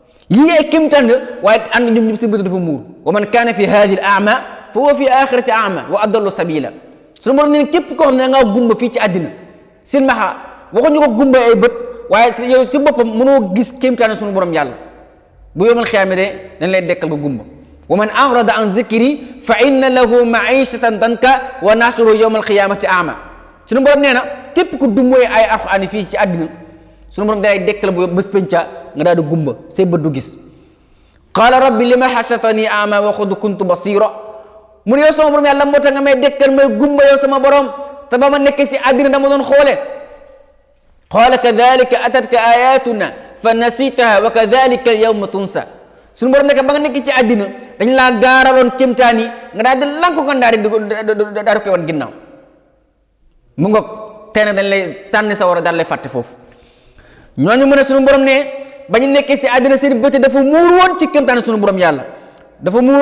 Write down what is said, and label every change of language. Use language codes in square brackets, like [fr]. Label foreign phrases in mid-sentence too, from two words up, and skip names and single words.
[wo] yii ay kéemtaan la waaye ànd ñoom ñëpp seen bët dafa muur [ar] ومن كان في هذه أعمى فهو في الآخرة أعمى وأضل سبيلا [wo] suñu borom ne képp koo xam ne da ngaa gumba fii ci àddina silmaxa waxuñu ko gumba ay bët waaye yow ci boppam mënoo gis kéemtaan suñu borom yàlla bu [ar] يوم القيامة [wo] de dañ lay dekkal nga gumba [ar] ومن أعرض عن ذكري فإن له معيشة ضنكا ونحشره يوم القيامة أعمى [wo] suñu borom nee na képp ku dummooy ay alxuraan fii ci àddina suñu borom day dekkal bu bés penca nga daal di gumba say bët du gis [ar] قال رب لم حشرتني أعمى وقد كنت بصيرا [wo] mu ne yow sama borom yàlla moo tax nga may dekkal may gumba yow sama borom te ba ma nekkee si àddina dama doon xoole [ar] قال كذلك أتتك آياتنا فنسيتها وكذلك اليوم تنسى [wo] suñu borom nekk ba nga nekk ci àddina dañ laa gaaraloon kéemtaan yi nga daal di lank ko daal di koy wan ginnaaw mu ngoog tey nag dañ lay sànni sa war a daal lay fàtte foofu ñooñu mu ne suñu borom ne ba ñu nekkee si àddina seen bëti dafa muur woon ci kéemtaan suñu borom yàlla dafa muur